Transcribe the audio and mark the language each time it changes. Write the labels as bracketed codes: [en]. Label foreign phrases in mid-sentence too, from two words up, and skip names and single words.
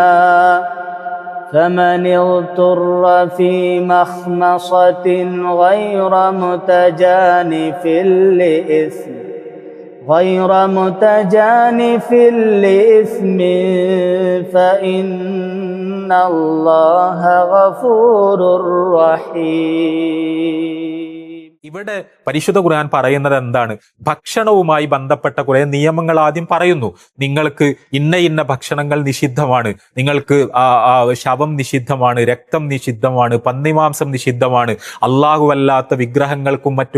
[ar] فمن اضطر في مخمصة غير متجانف لإثم فإن الله غفور رحيم. [ml] ഇവിടെ പരിശുദ്ധ ഖുർആൻ പറയുന്നത് എന്താണ്? ഭക്ഷണവുമായി ബന്ധപ്പെട്ട കുറെ നിയമങ്ങൾ ആദ്യം പറയുന്നു. നിങ്ങൾക്ക് ഇന്ന ഭക്ഷണങ്ങൾ നിഷിദ്ധമാണ്, നിങ്ങൾക്ക് ശവം നിഷിദ്ധമാണ്, രക്തം നിഷിദ്ധമാണ്, പന്നിമാംസം നിഷിദ്ധമാണ്, അല്ലാഹുവല്ലാത്ത വിഗ്രഹങ്ങൾക്കും മറ്റും